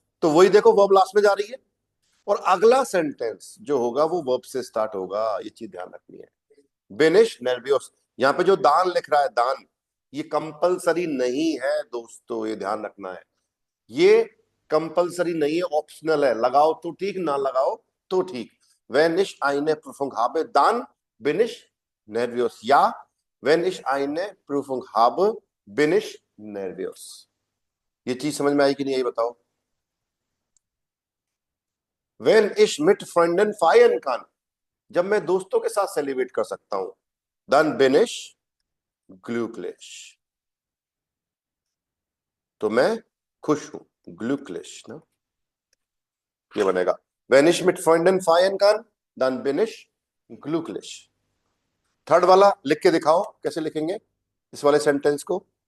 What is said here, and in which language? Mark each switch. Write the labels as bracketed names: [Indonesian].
[Hindi] तो वही देखो, वर्ब लास्ट में जा रही है, और अगला सेंटेंस जो होगा वो वर्ब से स्टार्ट होगा, ये चीज ध्यान रखनी है। [German] बेनिश नर्वियस, [Hindi] यहाँ पे जो दान लिख रहा है, दान, ये कंपलसरी नहीं है दोस्तों, ये ध्यान रखना है। ये कंपलसरी नहीं है, ऑप्शनल है, लगाओ तो ठीक, ना लगाओ तो ठीक। [German] wenn ich eine Prüfung habe dann bin ich nervös, या wenn ich eine Prüfung habe bin ich nervös। [Hindi] ये चीज समझ में आई कि नहीं, यही बताओ। [German] wenn ich mit Freunden feiern kann, [Hindi] जब मैं दोस्तों के साथ सेलिब्रेट कर सकता हूं, [German] dann bin ich glücklich, [Hindi] तो मैं खुश हूं, glücklich ना, ये बनेगा। [German] wenn ich mit Freunden feiern kann dann bin ich glücklich। [Hindi] Third वाला लिख के दिखाओ, कैसे लिखेंगे इस वाले सेंटेंस को।